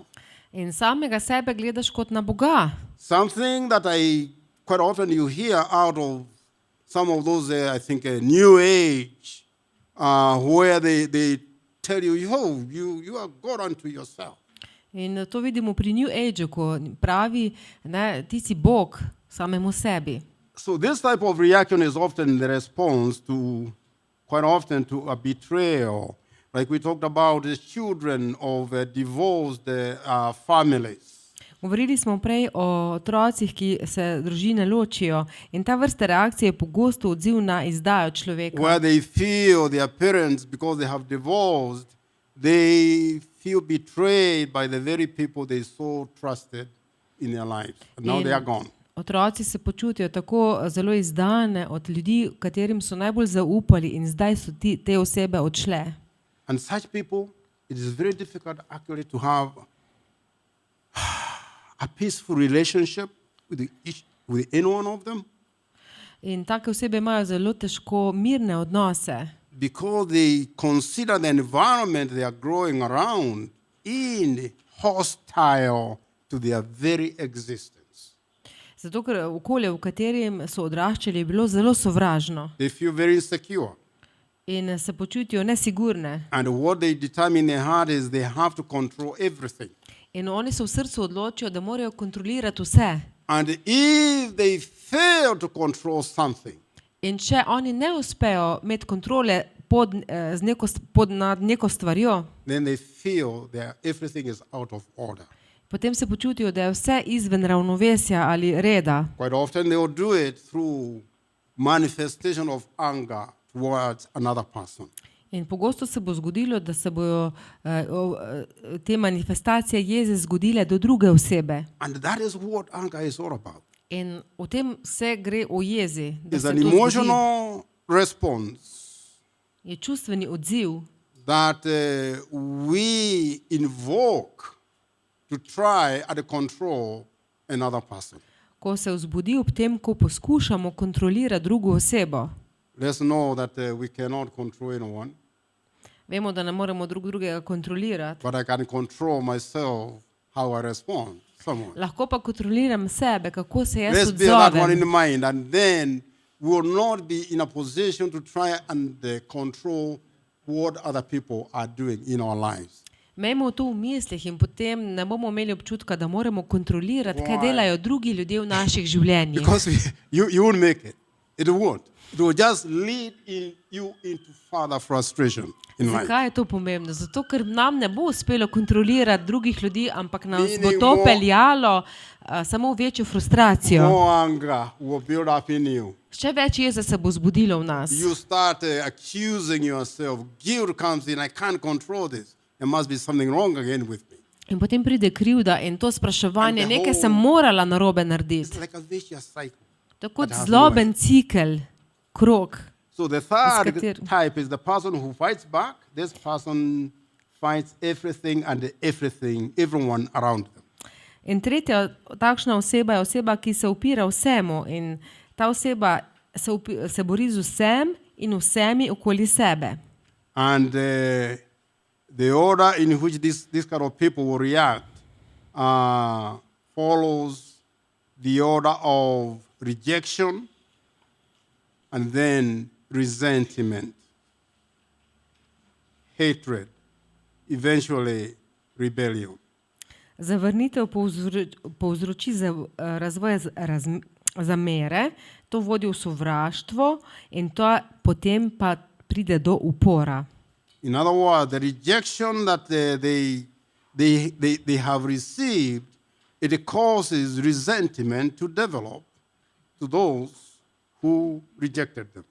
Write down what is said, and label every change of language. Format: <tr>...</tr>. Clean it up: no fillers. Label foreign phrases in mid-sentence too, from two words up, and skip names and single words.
<sl>In samega sebe gledaš kot na Boga.</sl> <en>Something that I quite often you hear out of some of those, I think, New Age, where they tell you, yo, you are God unto yourself.</en> <sl>In to vidimo pri New Ageu, ko pravi, ne, ti si Bog samemu sebi.</sl> <en>So this type of reaction is often the response to, quite often, to a betrayal. Like we talked about the children of divorced families.</en> <sl>Govorili smo prej o otrocih, ki se družine ločijo, in ta vrsta reakcije je pogosto odziv na izdajo človeka.</sl> <en>Where they feel their parents, because they have divorced, they feel betrayed by the very people they so trusted in their lives. And now they are gone.</en> <sl>Otroci se počutijo tako zelo izdane od ljudi, katerim so najbolj zaupali, in zdaj so te osebe odšle.</sl> <en>And such people, it is very difficult actually to have a peaceful relationship with any one of them,</en> <sl>In take osebe imajo zelo težko mirne odnose,</sl> <en>because they consider the environment they are growing around in hostile to their very existence.</en> <sl>zato ker okolje, v katerem so odraščali, je bilo zelo sovražno</sl> <en>They feel very insecure.</en> <sl>in se počutijo nesigurne.</sl> <en>And what they determine in their heart is they have to control everything.</en> <sl>In oni se v srcu odločijo, da morajo kontrolirati vse.</sl> <en>And if they fail to control something,</en> <sl>In če oni ne uspejo imeti kontrole nad neko stvarjo,</sl> <en>then they feel that everything is out of order.</en> <sl>potem se počutijo, da je vse izven ravnovesja ali reda.</sl> <en>Quite often they will do it through manifestation of anger towards another person.</en> <sl>In pogosto se bo zgodilo, da se bojo te manifestacije jeze zgodile do druge osebe.</sl> <en>And that is what anger is all about.</en> <sl>In v tem vse gre o jezi, da</sl> <en>It's</en> <sl>se</sl> <en>an</en> <sl>to zgodi.</sl> <en>emotional response</en> <sl>Je čustveni odziv,</sl> <en>that we invoke to try and control another person.</en> <sl>ko se vzbudi ob tem, ko poskušamo kontrolirati drugo osebo.</sl> <en>Let's know that we cannot control anyone,</en> <sl>Vemo, da ne moremo drugega kontrolirati.</sl> <en>but I can control myself how I respond to someone.</en> <sl>Lahko pa kontroliram sebe, kako se jaz</sl> <en>Let's bear that one in</en> <sl>odzovem.</sl> <en>mind, and then we will not be in a position to try and control what other people are doing in our lives.</en> <sl>Imejmo to v mislih in potem ne bomo imeli občutka, da moramo kontrolirati, kaj</sl> <en>Why?</en> <sl>delajo drugi ljudje v naših življenjih.</sl> <en>Because you won't make it. It won't. It will just lead you into further frustration in life.</en> <sl>Zakaj je to pomembno? Zato, ker nam ne bo uspelo kontrolirati drugih ljudi, ampak nas bo</sl> <en>Meaning</en> <sl>to</sl> <en>more-</en> <sl>peljalo samo v večjo frustracijo.</sl> <en>More anger will build up in you.</en> <sl>Še več jeze se bo zbudilo v nas.</sl> <en>You start accusing yourself. Guilt comes in. I can't control this. There must be something wrong again with me.</en> <sl>In potem pride krivda in to spraševanje,</sl> <en>And the</en> <sl>nekaj</sl> <en>whole-</en> <sl>sem morala narobe</sl> <en>It's</en> <sl>narediti.</sl> <en>like a vicious cycle.</en> <sl>To je kot</sl> <en>that has</en> <sl>zloben cikel, krog.</sl> <en>So the third Discutir. type is the person who fights back. This person fights everything and everyone around them.</en> <sl>In tretja takšna oseba je oseba, ki se upira vsemu, in ta oseba se bori z vsem in vsemi okoli sebe.</sl> <en>And the order in which this kind of people will react follows the order of rejection and then resentment, hatred, eventually rebellion.</en> <sl>Zavrnitev povzroči razvoj zamere, to vodi v sovraštvo in to potem pa pride do upora.</sl> <en>In other words, the rejection that they have received, it causes resentment to develop to those who rejected them.</en>